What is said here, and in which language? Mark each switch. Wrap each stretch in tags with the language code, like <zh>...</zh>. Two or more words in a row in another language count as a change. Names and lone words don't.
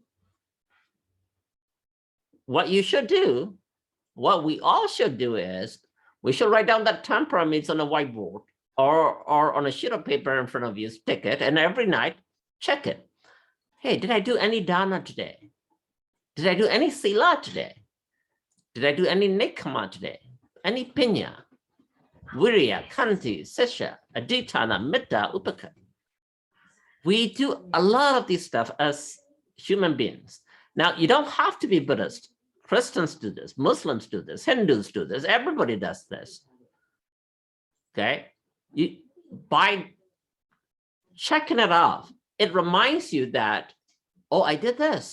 <en>What you should do, what we all should do is, we should write down that 10 parameters on a whiteboard or on a sheet of paper in front of you, stick it, and every night, check it. Hey, did I do any dana today? Did I do any sila today? Did I do any nikama today?</en> <pi>Any pinya, virya, kanti, sisha, aditana, mitta, upaka?</pi> <en>We do a lot of this stuff as human beings. Now, you don't have to be Buddhist. Christians do this, Muslims do this, Hindus do this, everybody does this. Okay? By checking it off, it reminds you that, oh, I did this.</en>